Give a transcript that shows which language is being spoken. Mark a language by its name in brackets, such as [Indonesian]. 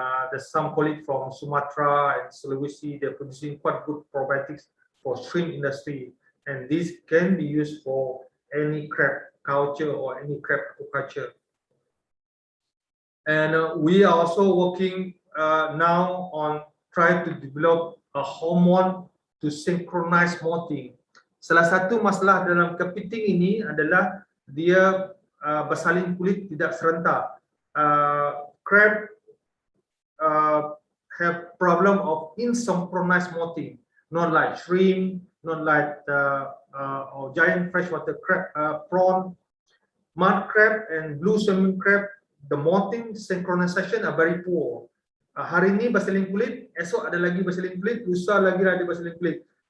[English] There's some colleagues from Sumatra and Sulawesi, they're producing quite good probiotics for shrimp industry, and these can be used for any crab culture or any crab aquaculture. And we are also working now on trying to develop a hormone to synchronize molting. [Malay] Salah satu masalah dalam kepiting ini adalah dia bersalin kulit tidak serentak. [English] Crab have problem of insynchronized molting, not like shrimp, not like or giant freshwater crab, prawn, mud crab and blue swimming crab. The molting synchronization are very poor. [Malay] Hari ini bersalin kulit, esok ada lagi bersalin kulit, lusa lagi ada bersalin kulit.